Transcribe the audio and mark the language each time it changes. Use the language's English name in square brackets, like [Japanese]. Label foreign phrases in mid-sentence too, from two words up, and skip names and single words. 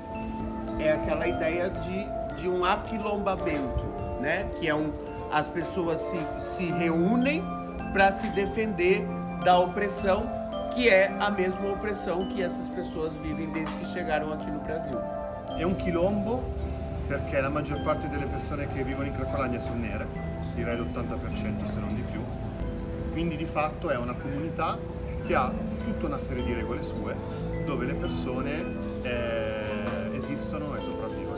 [Portuguese] É aquela ideia de um aquilombamento, né? Que é as pessoas se reúnem para se defender da opressão, que é a mesma opressão que essas pessoas vivem desde que chegaram aqui no Brasil. [Italian] È un quilombo perché la maggior parte delle persone che vivono in Cracolania sono nere, direi l'80% se non di più, quindi di fatto è una comunità che ha tutta una serie di regole sue dove le persone esistono e sopravvivono.